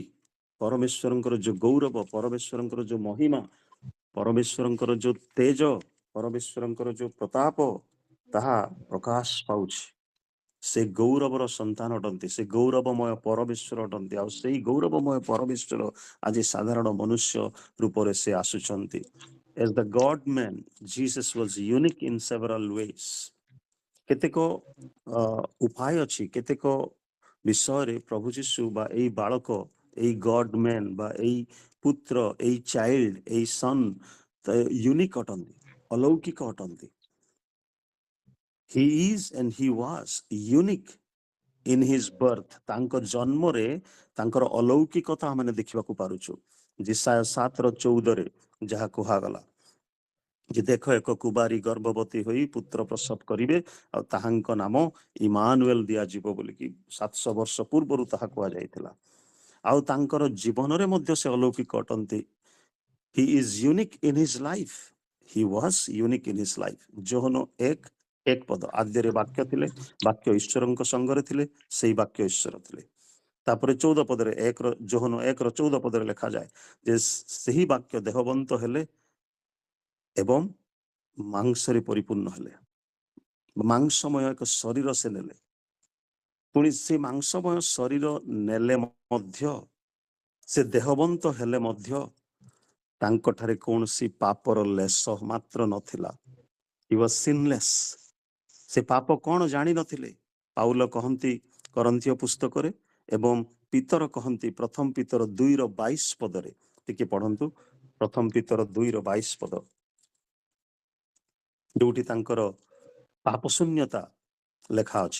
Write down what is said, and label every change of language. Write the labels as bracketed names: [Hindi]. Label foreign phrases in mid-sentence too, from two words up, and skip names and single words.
[Odia] ପରମେଶ୍ୱରଙ୍କର ଯୋଉ ଗୌରବ, ପରମେଶ୍ୱରଙ୍କର ଯୋଉ ମହିମା, ପରମେଶ୍ୱରଙ୍କର ଯୋଉ ତେଜ, ପରମେଶ୍ୱରଙ୍କର ଯୋଉ ପ୍ରତାପ, ତାହା ପ୍ରକାଶ ପାଉଛି। ସେ ଗୌରବର ସନ୍ତାନ ଅଟନ୍ତି, ସେ ଗୌରବମୟ ପରମେଶ୍ୱର ଅଟନ୍ତି। ଆଉ ସେଇ ଗୌରବମୟ ପରମେଶ୍ୱର ଆଜି ସାଧାରଣ ମନୁଷ୍ୟ ରୂପରେ ସେ ଆସୁଛନ୍ତି। [English] As the God man, Jesus was unique in several ways। [Odia] କେତେକ ଉପାୟ ଅଛି, କେତେକ ବିଷୟରେ ପ୍ରଭୁ ଯୀଶୁ ବା ଏଇ ବାଳକ, ଏଇ [English] God man [Odia] ବା ଏଇ ପୁତ୍ର, ଏଇ ଚାଇଲ୍ଡ, ଏଇ [English] son unique [Odia] ଅଟନ୍ତି, ଅଲୌକିକ ଅଟନ୍ତି। [English] He is and he was unique in his birth। [Odia] ତାଙ୍କ ଜନ୍ମରେ ତାଙ୍କର ଅଲୌକିକତା ଆମେ ଦେଖିବାକୁ ପାରୁଛୁ। ଯେଶାୟା 7:14 ଯାହା କୁହାଗଲା ଯେ ଦେଖ ଏକ କୁବାରୀ ଗର୍ଭବତୀ ହୋଇ ପୁତ୍ର ପ୍ରସବ କରିବେ ଆଉ ତାହାଙ୍କ ନାମ ଇମାନୁଏଲ ଦିଆଯିବ ବୋଲିକି 700 ବର୍ଷ ପୂର୍ବରୁ ତାହା କୁହାଯାଇଥିଲା। ଆଉ ତାଙ୍କର ଜୀବନରେ ମଧ୍ୟ ସେ ଅଲୌକିକ ଅଟନ୍ତି। [English] He is unique in his life। He was unique in his life। [Odia] ଯୋହନ 1:1 ପଦ, ଆଦ୍ୟରେ ବାକ୍ୟ ଥିଲେ, ବାକ୍ୟ ଈଶ୍ୱରଙ୍କ ସଙ୍ଗରେ ଥିଲେ, ସେଇ ବାକ୍ୟ ଈଶ୍ୱର ଥିଲେ। ତାପରେ 14 ପଦରେ, ଯୋହନ 1:14 ପଦରେ ଲେଖାଯାଏ ଯେ ସେହି ବାକ୍ୟ ଦେହବନ୍ତ ହେଲେ ଏବଂ ମାଂସରେ ପରିପୂର୍ଣ୍ଣ ହେଲେ। ମାଂସମୟ ଏକ ଶରୀର ସେ ନେଲେ। ପୁଣି ସେ ମାଂସମୟ ଶରୀର ନେଲେ ମଧ୍ୟ, ସେ ଦେହବନ୍ତ ହେଲେ ମଧ୍ୟ ତାଙ୍କଠାରେ କୌଣସି ପାପର ଲେଶ ମାତ୍ର ନଥିଲା। [English] He was sinless। [Odia] ସେ ପାପ କଣ ଜାଣିନଥିଲେ। ପାଉଲ କହନ୍ତି କରନ୍ଥୀୟ ପୁସ୍ତକରେ, ଏବଂ ପିତର କହନ୍ତି ପ୍ରଥମ ପିତର 2:22 ପଦରେ। ଟିକେ ପଢନ୍ତୁ ପ୍ରଥମ ପିତର 2:22 ପଦ, ଯୋଉଠି ତାଙ୍କର ପାପ ଶୂନ୍ୟତା ଲେଖା ଅଛି।